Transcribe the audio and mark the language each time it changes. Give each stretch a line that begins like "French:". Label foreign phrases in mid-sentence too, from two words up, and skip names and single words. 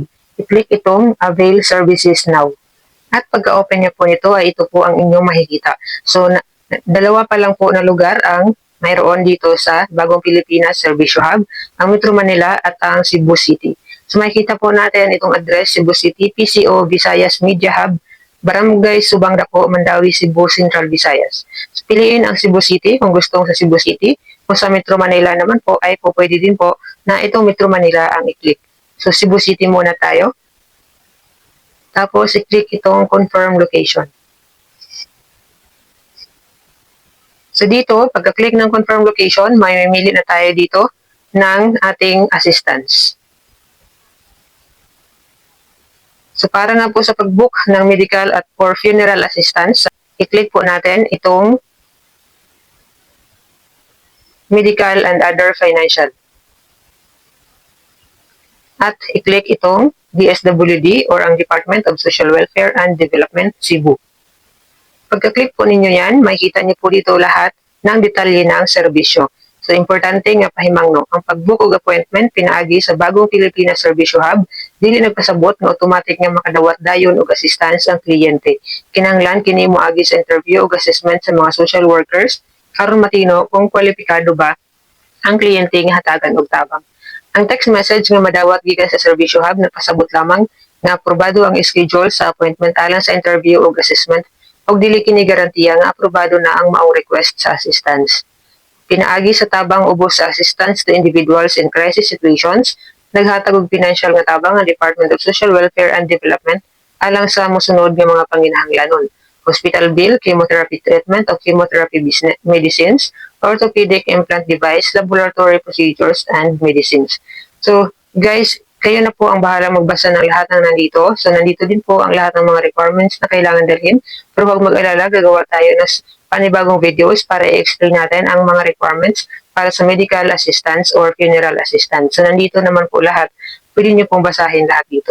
Filipino: I-click itong
English: Avail Services Now.
Filipino: At pagka-open niyo po nito ay ito po ang inyong makikita. So, dalawa pa lang po na lugar ang mayroon dito sa Bagong Pilipinas Service Hub, ang Metro Manila at ang Cebu City. So makikita po natin itong address, Cebu City, PCO, Visayas Media Hub, Barangay Subang Dako, Mandawi, Cebu, Central Visayas. So, piliin ang Cebu City kung gustong sa Cebu City. Kung sa Metro Manila naman po ay po pwede din po na itong Metro Manila ang i-click. So Cebu City muna tayo. Tapos i-click itong
English: confirm location.
Filipino: So dito, pagka-click ng
English: confirm location,
Filipino: may mamili na tayo dito ng ating assistance. So para nga po sa pag-book ng medical at
English: or funeral assistance,
Filipino: i-click po natin itong
English: medical and other financial.
Filipino: At i-click itong DSWD or ang Department of Social Welfare and Development, Cebu. Pagka-click po ninyo yan, makikita niyo po dito lahat ng detalye ng serbisyo. So,
Cebuano: importante nga pahimangno, ang pag-book og appointment pinaagi sa Bagong Pilipinas Service Hub, dili nagpasabot nga automatic nga makadawat dayon og assistance ang kliyente. Kinahanglan kini moagi sa interview og assessment sa mga
English: social workers
Cebuano: aron matino kung kwalipikado ba ang kliyente nga hatagan og tabang. Ang text message nga madawat gikan sa Service Hub nagpasabot lamang nga aprobado ang schedule sa appointment alang sa interview og assessment og dili kini garantiya nga aprobado na ang maong request sa assistance. Pinaagi sa tabang ubos sa
English: assistance to individuals in crisis situations,
Cebuano: naghatag og financial nga tabang ang Department of Social Welfare and Development alang sa mosunod nga mga panginahanglanon.
English: hospital bill, chemotherapy treatment o chemotherapy medicines, orthopedic implant device, laboratory procedures, and medicines. So,
Filipino: guys, kayo na po ang bahala magbasa ng lahat ng nandito. So, nandito din po ang lahat ng mga requirements na kailangan dalhin. Pero huwag mag-alala, gagawa tayo ng panibagong videos para i-explain natin ang mga requirements para sa
English: medical assistance or funeral assistance.
Filipino: So, nandito naman po lahat. Pwede nyo pong basahin lahat dito.